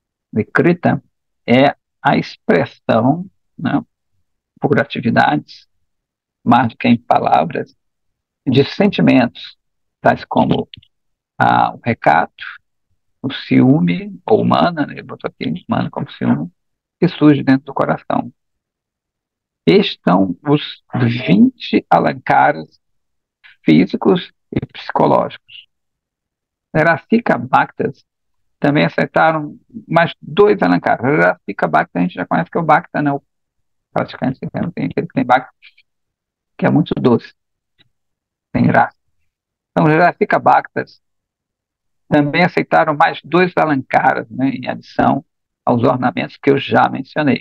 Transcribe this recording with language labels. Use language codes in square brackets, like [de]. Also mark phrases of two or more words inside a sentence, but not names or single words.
[pt] Vikrita é a expressão né, por atividades, mais do que em palavras, de sentimentos, tais como o recato, o ciúme, ou mana, né, ele botou aqui, mana como ciúme, que surge dentro do coração. Estes são os 20 alancaras físicos e psicológicos. [sa] Rasika Bhaktas [pt] também aceitaram mais dois alancaras. [sa] Rasika Bhakta [pt] a gente já conhece que é o Bhakta, né? O praticante tem aquele que tem Bhakta, que é muito doce, tem graça. Então, [sa] Rasika Bhaktas [pt] também aceitaram mais dois alancaras, né, em adição aos ornamentos que eu já mencionei.